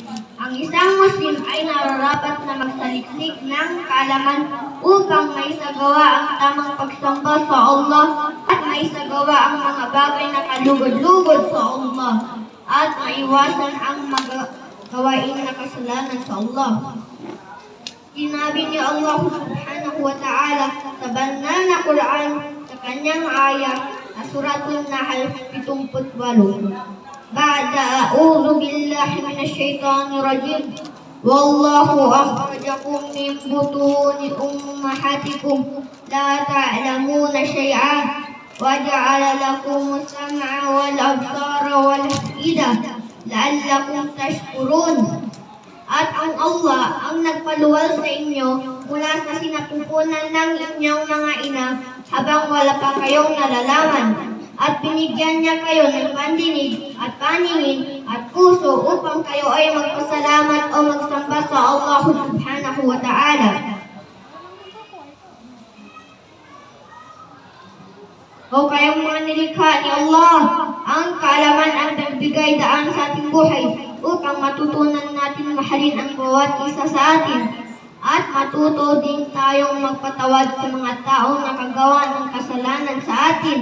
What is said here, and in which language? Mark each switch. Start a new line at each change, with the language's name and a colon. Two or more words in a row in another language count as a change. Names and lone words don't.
Filipino: Ang isang Muslim ay nararapat na magsaliksik ng kaalaman upang maisagawa ang tamang pagsamba sa Allah at maisagawa ang mga bagay na kalugod-lugod sa Allah at maiwasan ang gawain na kasalanan sa Allah. Sinabi ni Allah
Arabic: سبحانه وتعالى
Filipino: sa banal na Quran sa kanyang ayah sa Suratul Nahl 78.
Arabic: بعد أعوذ بالله من الشيطان الرجيم. والله أخرجكم من بطون أمهاتكم لا تعلمون شيئا وجعل لكم السمع والأبصار والأفئدة لعلكم تشكرون.
Filipino: At ang Allah ang nagpaluwal sa inyo mula sa sinapupunan ng inyong mga ina habang wala pa kayong nalalaman, at binigyan niya kayo ng pandinig at paningin at puso upang kayo ay magpasalamat o magsamba sa Allah
Arabic: سبحانه وتعالى.
Filipino: O kayong mga nilikha ni Allah, ang kaalaman ang nagbigay daan sa ating buhay upang matutunan natin mahalin ang bawat isa sa atin at matuto din tayong magpatawad sa mga taong nakagawa ng kasalanan sa atin.